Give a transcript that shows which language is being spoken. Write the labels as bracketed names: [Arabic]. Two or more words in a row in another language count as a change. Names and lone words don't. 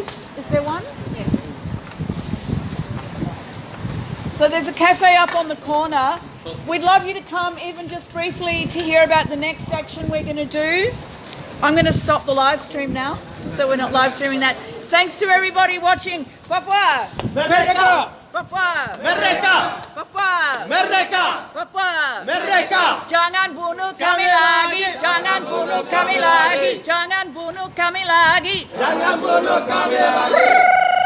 [English] Is there one? Yes. So there's a cafe up on the corner. We'd love you to come, even just briefly, to hear about the next action we're going to do. I'm going to stop the live stream now, so we're not live streaming that. Thanks to everybody watching. [Indonesian] Papua! Merdeka! Papua! Merdeka! Papua! Merdeka! Papua! Merdeka! Jangan bunuh kami lagi! Jangan bunuh kami lagi! Jangan bunuh kami lagi! Jangan bunuh kami lagi!